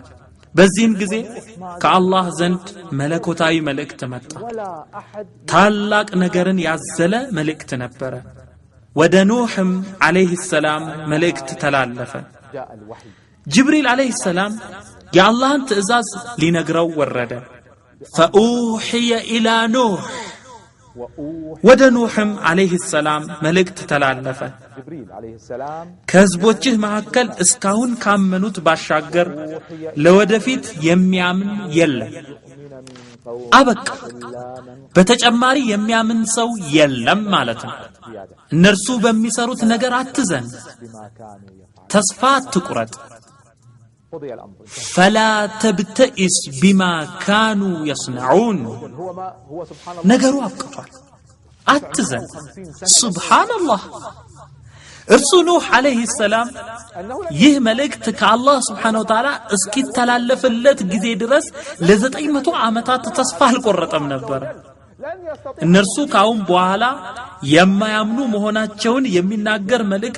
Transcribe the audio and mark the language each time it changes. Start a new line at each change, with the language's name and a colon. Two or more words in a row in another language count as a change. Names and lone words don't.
Amharic: በዚህም ጊዜ ከአላህ ዘንድ መለኮታዊ መልእክት መጣ ታላቅ ነገርን ያዘለ መልእክት ነበረ ወደ ኑህም
Arabic: عليه السلام
Amharic: መልእክት ተላለፈ ጅብሪል
Arabic: عليه السلام
Amharic: የአላህን ትእዛዝ ሊነግረው ወረደ
Arabic: فأوحي إلى نوح
Amharic: ወደ ኑህም
Arabic: عليه السلام
Amharic: መልእክት ተላለፈ ከህዝቦችህ መካከል እስካሁን ካመኑት ባሻገር ለወደፊት የሚያምን የለም አበቃ በተጨማሪ የሚያምን ሰው የለም ማለት ነው እነርሱ በሚሰሩት ነገር አትዘን ተስፋ አትቁረጥ
Arabic: فلا تبتئس بما كانوا يصنعون
Amharic: ነገሩ አብቅቷል አትዘን ሱብሃንአላህ እርሱ ኑህ
Arabic: عليه السلام
Amharic: ይህ መልእክት ከአላህ
Arabic: سبحانه وتعالى
Amharic: እስኪተላለፍለት ጊዜ ድረስ ለ900 ዓመታት ተስፋ አልቆረጠም ነበር እነርሱ ካሁን በኋላ የማያምኑ መሆናቸውን የሚናገር መልእክት